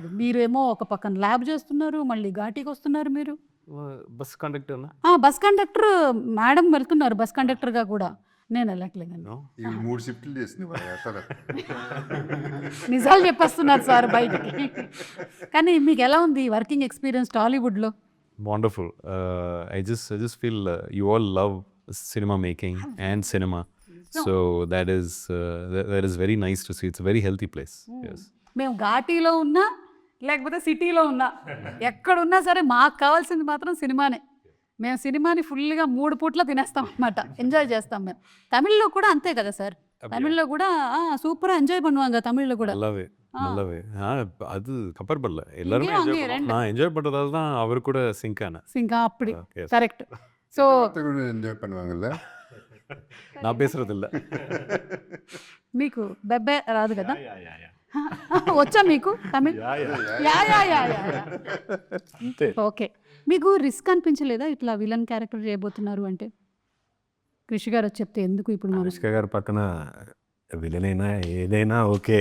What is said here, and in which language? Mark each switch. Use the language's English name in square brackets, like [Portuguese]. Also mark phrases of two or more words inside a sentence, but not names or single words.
[Telugu] మీరేమో ఒక పక్కన ల్యాబ్ చేస్తున్నారు, మళ్ళీ ఘాటీకి వస్తున్నారు. మీరు [English] bus conductor bus conductor madam [Telugu] వెళ్తున్నారు బస్ కండక్టర్గా కూడా. నేను వెళ్ళట్లేదండి. [English] No? [Telugu] ఈ 3 షిఫ్ట్లు చేసింది అసలు. నిజాలు చెప్పేస్తున్నారు సార్ బయటికి. కానీ మీకు ఎలా ఉంది [English] working experience [Telugu] టాలీవుడ్లో? [English] Wonderful. I just feel you all love cinema making and cinema. So that is very nice to see. It's a very healthy place. Yes. [Telugu] మేము ఘాటీలో ఉన్నా లేకపోతే సిటీలో ఉన్నా ఎక్కడున్నా సరే మాకు కావాల్సింది మాత్రం సినిమానే. మేము సినిమాని ఫుల్గా 3 పూట్ల తినేస్తాం అన్నమాట, ఎంజాయ్ చేస్తాం మేము. తమిళ్లో కూడా అంతే కదా సార్, తమిళ్లో కూడా [English] super enjoy [Tamil] பண்ணுவாங்க தமிழ்ல கூட. நல்லாவே அது கம்பேர் பண்ணல எல்லாரும் இங்கேயும் அங்கேயும் ரெண்டு. நான் என்ஜாய் பண்றதால தான் அவர் கூட சிங்க் ஆனேன். [Telugu] సింకా అప్పుడు [English] Yes. correct. so [Tamil] கூட என்ஜாய் பண்ணுவாங்கல்ல. நான் பேசுறது இல்ல. [Telugu] మీకు బెబ్బే రాదు కదా? వచ్చా మీకు తమిళ్? యా యా యా యా. ఓకే. మీకు రిస్క్ అనిపించలేదా ఇట్లా [English] villain character [Telugu] చేయబోతున్నారు అంటే? కృషి గారు వచ్చి చెప్తే ఎందుకు ఇప్పుడు మనం అనుష్క గారు పక్కన విలన్ అయినా ఏదైనా ఓకే,